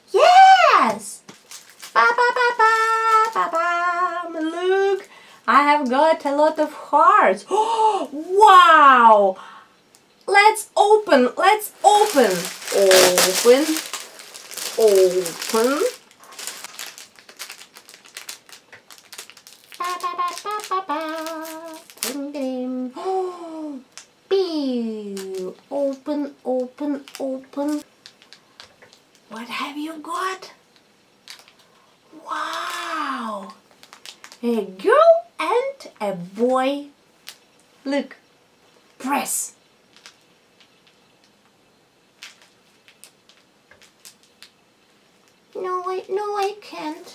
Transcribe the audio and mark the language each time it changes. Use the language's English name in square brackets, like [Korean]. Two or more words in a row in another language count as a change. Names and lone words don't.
[English] Yes! Ba ba ba ba ba ba. Look, I have got a lot of hearts. Oh, wow! Let's open. Let's open. Open. Open. Ba ba ba ba ba ba. Ding, ding. Oh. Pew. Open, open, open. What have you got? Wow! A girl and a boy. Look. Press. No, I can't.